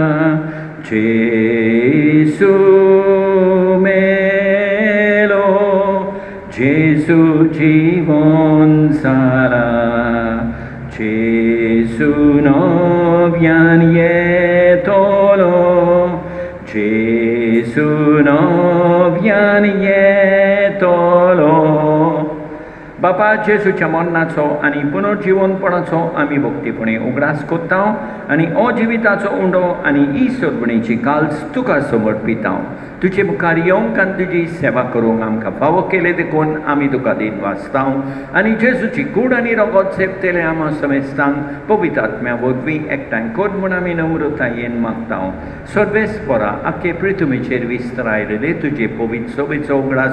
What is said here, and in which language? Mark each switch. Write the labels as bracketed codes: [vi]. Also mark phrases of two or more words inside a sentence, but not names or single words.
[kok] Jesu melo Jesu jivon sara Jesu novian yetolo Jesu novian yetolo बापा जेसूच्या मरणाचो आनी पुनर्जीवनपणाचो आमी भक्तीपणे उगडास कोत्ता आनी अजिविताचो उंडो आनी ही सोडवणेची काल्स तुका समर्पिता तुजे मुखार येवंक आनी तुजी सेवा करूंक आमकां फावो केले देखून आमी तुका दिन वाचता आनी जेसूची कूड आनी रगत सेपतेले आमा समेस्तांक पवित्र आत्म्या वरवीं एकठांय कर म्हूण आमी नम्रतायेन मागता सर्वेस्परा आख्खे पृथ्वीचेर विस्तारायलेले तुजे पवित्र सोबेचो उगडास